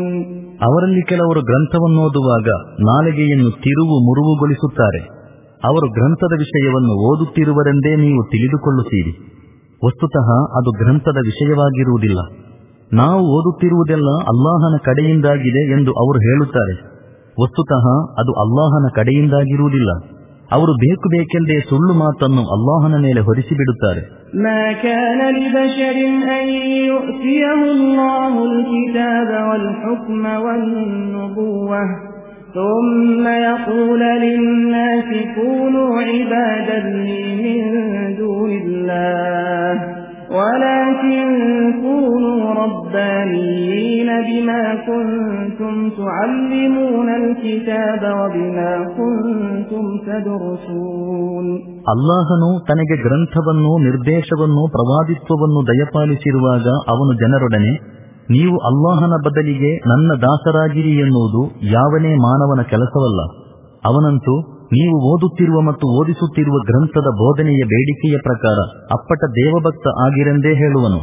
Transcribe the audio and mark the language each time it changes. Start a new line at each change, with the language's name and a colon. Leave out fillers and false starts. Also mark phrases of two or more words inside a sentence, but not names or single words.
Kannada: ಅವರಲ್ಲಿ ಕೆಲವರು ಗ್ರಂಥವನ್ನೋದುವಾಗ ನಾಲಿಗೆಯನ್ನು ತಿರುವು ಮುರುವುಗೊಳಿಸುತ್ತಾರೆ. ಅವರು ಗ್ರಂಥದ ವಿಷಯವನ್ನು ಓದುತ್ತಿರುವರೆಂದೇ ನೀವು ತಿಳಿದುಕೊಳ್ಳುತ್ತೀರಿ. ವಸ್ತುತಃ ಅದು ಗ್ರಂಥದ ವಿಷಯವಾಗಿರುವುದಿಲ್ಲ. ನಾವು ಓದುತ್ತಿರುವುದೆಲ್ಲ ಅಲ್ಲಾಹನ ಕಡೆಯಿಂದಾಗಿದೆ ಎಂದು ಅವರು ಹೇಳುತ್ತಾರೆ. ವಸ್ತುತಃ ಅದು ಅಲ್ಲಾಹನ ಕಡೆಯಿಂದಾಗಿರುವುದಿಲ್ಲ. ಅವರು ಬೇಕೆಂದೇ ಸುಳ್ಳು ಮಾತನ್ನು ಅಲ್ಲಾಹನ ಮೇಲೆ ಹೊರಿಸಿಬಿಡುತ್ತಾರೆ.
Arabic: ما كان لبشر أن يؤتيه الله الكتاب والحكم والنبوة ثم يقول للناس كونوا عبادا لي من دون الله ولكن كونوا ربانيين بما كنتم تعلمون الكتاب وبما كنتم تدرسون.
Kannada: ಅಲ್ಲಾಹನು ತನಗೆ ಗ್ರಂಥವನ್ನು, ನಿರ್ದೇಶವನ್ನು, ಪ್ರವಾದಿತ್ವವನ್ನು ದಯಪಾಲಿಸಿರುವಾಗ ಅವನು ಜನರೊಡನೆ, ನೀವು ಅಲ್ಲಾಹನ ಬದಲಿಗೆ ನನ್ನ ದಾಸರಾಗಿರಿ ಎನ್ನುವುದು ಯಾವನೇ ಮಾನವನ ಕೆಲಸವಲ್ಲ. ಅವನಂತೂ ನೀವು ಓದುತ್ತಿರುವ ಮತ್ತು ಓದಿಸುತ್ತಿರುವ ಗ್ರಂಥದ ಬೋಧನೆಯ ಬೇಡಿಕೆಯ ಪ್ರಕಾರ ಅಪ್ಪಟ ದೇವಭಕ್ತ ಆಗಿರೆಂದೇ ಹೇಳುವನು.